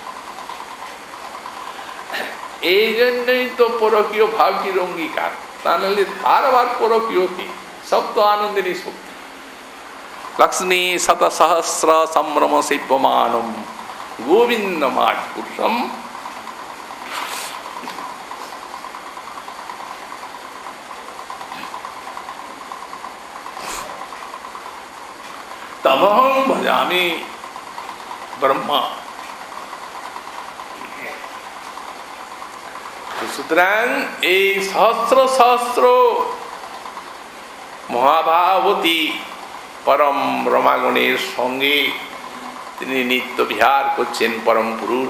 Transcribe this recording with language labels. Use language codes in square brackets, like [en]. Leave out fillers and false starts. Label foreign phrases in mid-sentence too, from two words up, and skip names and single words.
[bn] এই জন্যই তো পরকীয় ভাবটির অঙ্গীকার, তা নাহলে তার আবার পরকীয় কি? সব তো আনন্দিনী শক্তি। [sa] লক্ষ্মী শত সহস্র সম্ভ্রম শিবমানম গোবিন্দ মাঠ পুরুষম তমহং ভজামি ব্রহ্মা। [bn] সুতরাং এই সহস্র সহস্র মহাভাবতী পরম রমাগণের সঙ্গে তিনি নিত্য বিহার করছেন পরম পুরুষ।